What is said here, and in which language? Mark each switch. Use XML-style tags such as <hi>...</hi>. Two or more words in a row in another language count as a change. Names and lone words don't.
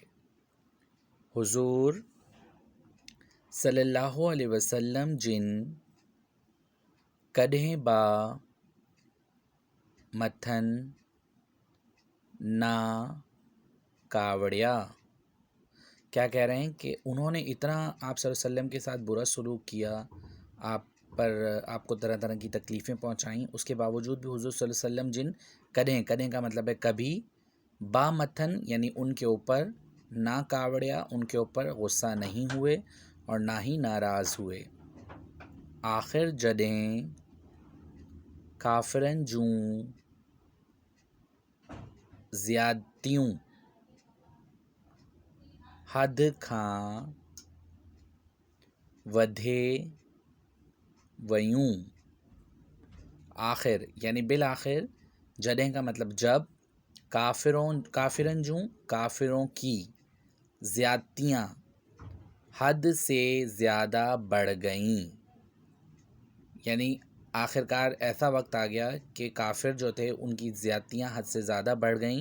<sd>हुजूर</sd> <ar>صلی اللہ علیہ وسلم</ar> <sd>जिन कॾहिं बा मथन ना कावड़िया,</sd> <ur>کیا کہہ رہے ہیں کہ انہوں نے اتنا آپ</ur> <ar>صلی اللہ علیہ وسلم</ar> <ur>کے ساتھ برا سلوک کیا، آپ پر آپ کو طرح طرح کی تکلیفیں پہنچائیں، اس کے باوجود بھی حضور</ur> <ar>صلی اللہ علیہ وسلم</ar> <sd>जिन कदें, कदें</sd> <ur>کا مطلب ہے کبھی,</ur> <sd>बा मथन</sd> <ur>یعنی ان کے اوپر,</ur> <sd>ना कावड़िया</sd> <ur>ان کے اوپر غصہ نہیں ہوئے اور نہ ہی ناراض ہوئے.</ur> <sd>आखिर जॾहिं काफ़िरन जूं ज़्यादतियूं हद खां वधे वयूं,</sd> <ur>آخر یعنی بالآخر، جڏهن کا مطلب جب,</ur> <sd>काफिरन जूं</sd> <ur>کافروں کی زیادتیاں حد سے زیادہ بڑھ گئیں، یعنی آخرکار ایسا وقت آ گیا کہ کافر جو تھے ان کی زیادتیاں حد سے زیادہ بڑھ گئیں.</ur>